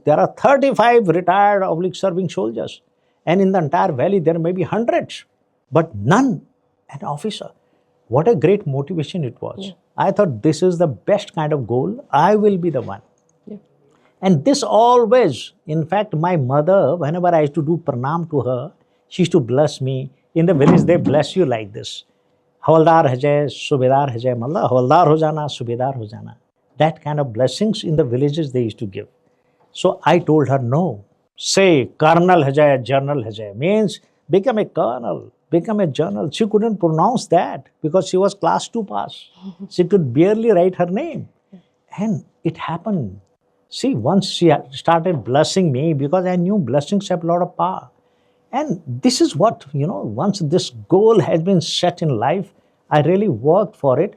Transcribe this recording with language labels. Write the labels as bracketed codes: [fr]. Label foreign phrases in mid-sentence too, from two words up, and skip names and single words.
[en] There are 35 retired serving soldiers. And in the entire valley, there may be hundreds, but none an officer. What a great motivation it was. Yeah. I thought this is the best kind of goal. I will be the one. Yeah. And this always, in fact, my mother, whenever I used to do pranam to her, she used to bless me. In the village, they bless you like this. [gbm] Havaldar hai jai, subedar hai jai, malla, [hi] havaldar ho jana, subedar ho jana. [en] That kind of blessings in the villages they used to give. So I told her, no, say [gbm] colonel hai jai, general hai jai, [en] means become a colonel, become a general. She couldn't pronounce that because she was class 2 pass. She could barely write her name. And it happened. See, once she started blessing me, because I knew blessings have a lot of power. And this is what, once this goal has been set in life, I really worked for it.